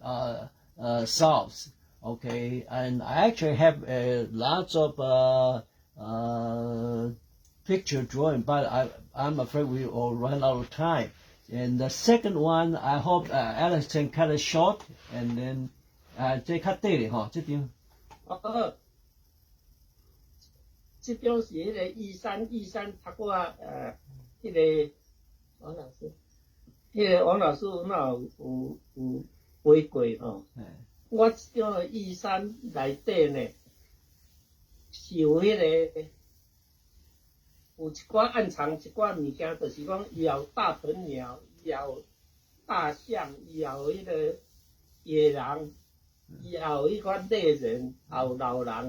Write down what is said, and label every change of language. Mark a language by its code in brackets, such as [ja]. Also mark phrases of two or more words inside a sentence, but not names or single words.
[en] Okay, and I actually have lots of picture drawing, but I'm afraid we will run out of time. And the second one, I hope Alex can cut it short, and then [nan] 这较短的吼，这张。这张是迄个13读过迄个王老师，迄个王老师那有画过吼。我这张13内底呢，是有迄个有一寡暗藏一寡物件，就是讲伊有大鹏鸟，伊有大象，伊有迄个野狼，伊有迄款猎人，也有老人。